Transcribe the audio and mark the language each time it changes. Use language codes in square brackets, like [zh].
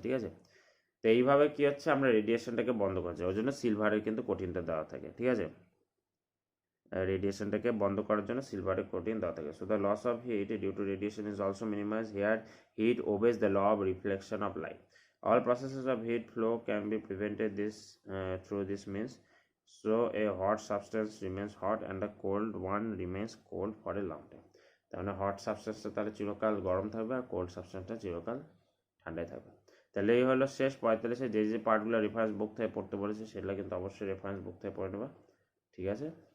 [bn] ঠিক আছে, তো এইভাবে কি হচ্ছে, আমরা রেডিয়েশনটাকে বন্ধ করছি, ওই জন্য সিলভারের কিন্তু কোটিংটা দেওয়া থাকে। ঠিক আছে, রেডিয়েশনটাকে বন্ধ করার জন্য সিলভারে কোটিং দেওয়া থাকে। [en] So the loss of heat due to radiation is also minimize here heat obeys the law of reflection of light. All processes of heat flow can be prevented through this means. So a hot substance remains hot and the cold one remains cold for a long time. [bn] তার মানে hot সাবস্টেন্সটা তাহলে চিরকাল গরম থাকবে আর cold সাবস্টেন্সটা চিরকাল ঠান্ডায় থাকবে। তাহলে এই হলো শেষ 45-এ যে পার্টগুলো রেফারেন্স বুক থেকে পড়তে বলেছে সেগুলো কিন্তু অবশ্যই রেফারেন্স বুক থেকে পড়ে নেবা। ঠিক আছে।